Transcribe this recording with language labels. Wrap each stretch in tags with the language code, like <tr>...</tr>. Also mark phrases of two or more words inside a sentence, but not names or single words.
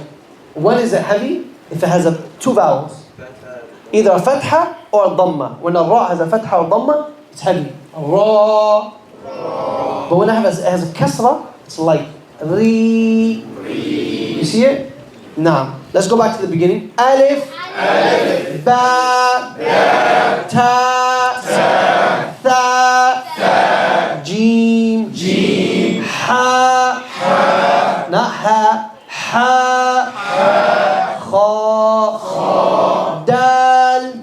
<en>When is it heavy? If it has two vowels. Either a fatha or a dhamma. When a Ra has a fatha or dhamma, it's heavy. Ra. But when it has a kasra, it's light. Ri. You see it? Now, let's go back to the beginning. Alif. Ba. Ta. Tha. Jim. Ha. Not ha. Ha. Kha. Dal.</en>